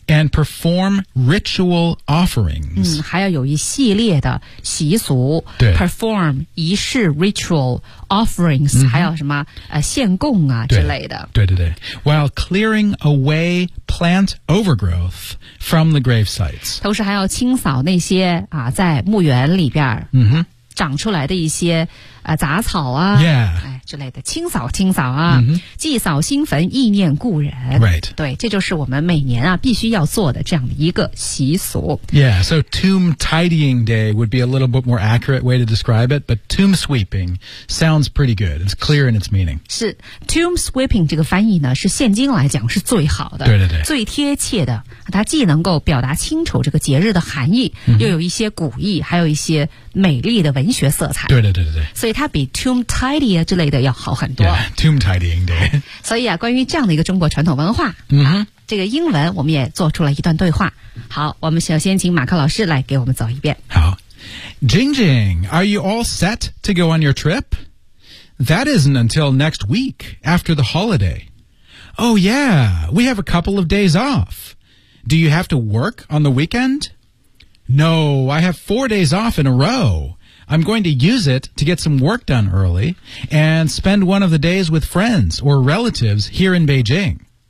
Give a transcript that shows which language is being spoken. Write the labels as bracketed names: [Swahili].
[English] And perform ritual offerings. [Chinese] 还要有一系列的习俗。对。 Perform 仪式 [English] ritual offerings, [Chinese] 还有什么献供啊之类的。对对对。 [English] While clearing away plant overgrowth from the grave sites. [Chinese] 同时还要清扫那些啊在墓园里边。长出来的一些杂草啊、之类的清扫清扫啊、祭扫新坟意念故人、 [English] right. [Chinese] 对这就是我们每年啊必须要做的这样的一个习俗 [English] Yeah, so tomb tidying day would be a little bit more accurate way to describe it but tomb sweeping sounds pretty good it's clear in its meaning [Chinese] 是 tomb sweeping 这个翻译呢是现今来讲是最好的对对对最贴切的它既能够表达清楚这个节日的含义、又有一些古意还有一些美丽的文学色彩对对对对对所以它比 tomb tidy 之类的要好很多 [English] yeah, tomb tidying day [Chinese] 所以啊关于这样的一个中国传统文化、这个英文我们也做出了一段对话好我们首先请马克老师来给我们走一遍 [English] 好 Jing Jing Are you all set to go on your trip? That isn't until next week after the holiday Oh yeah We have a couple of days off Do you have to work on the weekend? No I have 4 days off in a rowI'm going to use it to get some work done early and spend one of the days with friends or relatives here in Beijing.